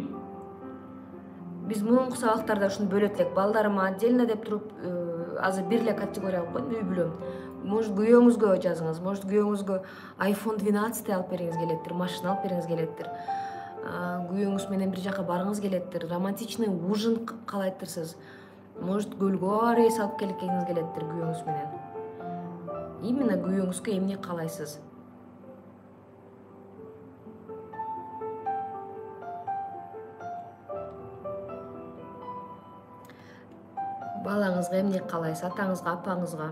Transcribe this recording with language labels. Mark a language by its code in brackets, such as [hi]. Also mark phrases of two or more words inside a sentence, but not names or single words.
[ky] Биз мурунку сабактарда ушуну бөлөт элек. Балдарыма отдельно деп туруп, азыр бир эле категория кылып койдум, үй бүлөм. Может, күйөөңүзгө жазыңыз. Может, күйөөңүзгө iPhone 12 алып бериңиз келеттир, машина алып бериңиз келеттир. Күйөөңүз менен бир жака барыңыз келеттир, [ru] романтичный ужин [ky] каалайдырсыз. Может, көлгө рейс алып келгиңиз келеттир күйөөңүз менен. Именно күйөөңүзгө эмне каалайсыз? Балаңызга эмне каалайсыз, атаңызга, апаңызга.